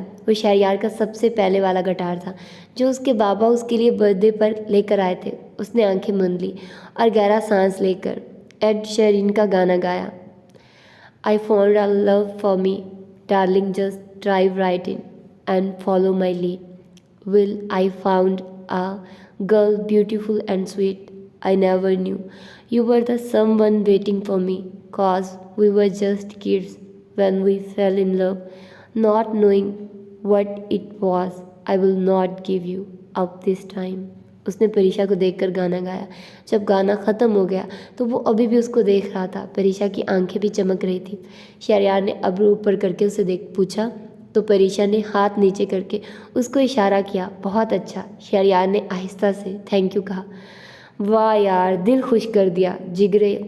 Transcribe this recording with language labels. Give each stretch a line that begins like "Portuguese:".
Hindi: वो शहरयार का सबसे पहले वाला गिटार था जो उसके बाबा उसके लिए बर्थडे पर लेकर आए थे। उसने आंखें मूंद ली और गहरा सांस लेकर एड शेरिन का गाना गाया।
English: I found a love for me, darling just drive right in and follow my lead. Will I found a girl beautiful and sweet. I never knew you were the someone waiting for me, cause we were just kids when we fell in love, not knowing what it was. I will not give you up this time.
Hindi: उसने परीक्षा को देखकर गाना गाया। जब गाना ख़त्म हो गया तो वो अभी भी उसको देख रहा था। परीक्षा की आंखें भी चमक रही थी। शहरयार ने अब्रू ऊपर करके उसे देख पूछा तो परीक्षा ने हाथ नीचे करके उसको इशारा किया। बहुत अच्छा। शहरयार ने आहिस्ता से थैंक यू कहा। वाह यार, दिल खुश कर दिया जिगरे।